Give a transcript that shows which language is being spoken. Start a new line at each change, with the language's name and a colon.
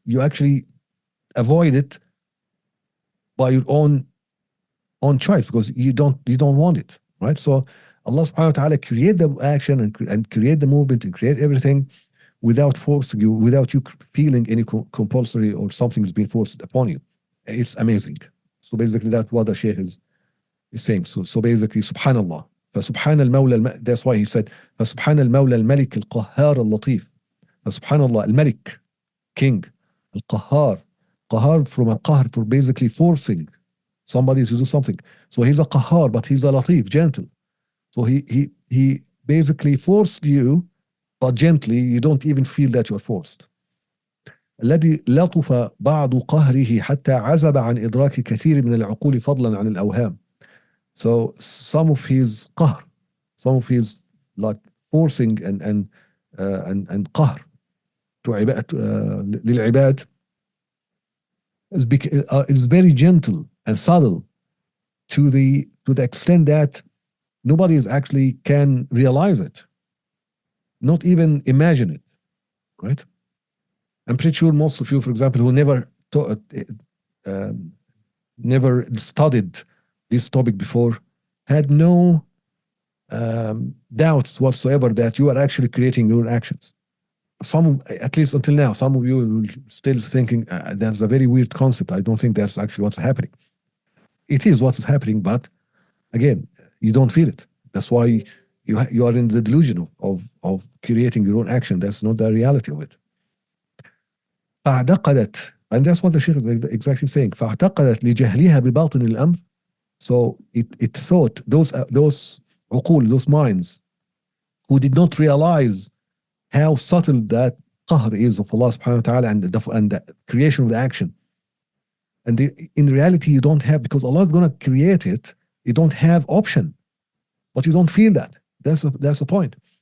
English: You actually avoid it by your own choice, because you don't want it, right? So Allah subhanahu wa ta'ala create the action and create the movement and create everything without forcing you, without you feeling any compulsory or something is being forced upon you. It's amazing. So basically that's what the Shaykh is saying. So basically, subhanallah.
Arabic: فسبحان المولى
English: that's why he said
Arabic: فسبحان المولى الملك القهار اللطيف. فسبحان الملك,
English: king, القهار, قهار from a qahr, for basically forcing somebody to do something. So he's a qahar, but he's a latif, gentle. So he basically forced you, but gently. You don't even feel that you're forced.
Arabic: الذي لطف بعض قهره حتى عزب عن إدراك كثير من العقول فضلا عن الأوهام.
English: So some of his qahr, Some feels like forcing and قهر to للعباد is very gentle and subtle to the extent that nobody is actually can realize it, not even imagine it, right? I'm pretty sure most of you, for example, who never studied this topic before, had no doubts whatsoever that you are actually creating your actions. Some, at least until now, some of you are still thinking that's a very weird concept. I don't think that's actually what's happening. It is what is happening, but again, you don't feel it. That's why you are in the delusion of creating your own action. That's not the reality of it. فاعتقدت, and that's what the Sheikh is exactly saying.
Arabic: فاعتقدت لجهلها بباطن الأمر.
English: So it thought, those عقول, those minds who did not realize how subtle that qahr is of Allah subhanahu wa ta'ala and the creation of the action. And in reality, you don't have, because Allah is going to create it, you don't have option, but you don't feel that. That's the point.